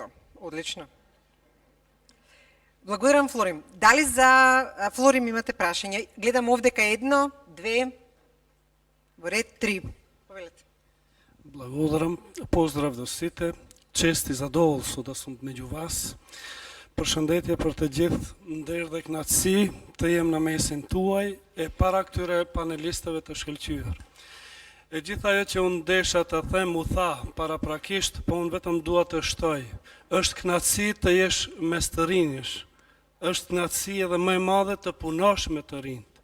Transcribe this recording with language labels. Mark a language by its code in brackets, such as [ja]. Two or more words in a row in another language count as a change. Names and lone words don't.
[mk] Одлично. Благодарам, Флорим. Дали за Флорим имате прашања? Гледам овдека 1, 2, во ред 3. Повелете. Благодарам. Поздрав до сите. Чест и задоволство да сум меѓу вас. [sq] Përshëndetje për të gjithë, ndër dhe kënaqësi të jem në mesin tuaj e para këtyre panelistëve të shkëlqyer. E gjitha ajo që unë desha të them u tha paraprakisht, po unë vetëm dua të shtoj. Është kënaqësi të jesh mes të rinjësh, është knatësi edhe më e madhe të punosh me të rinjt.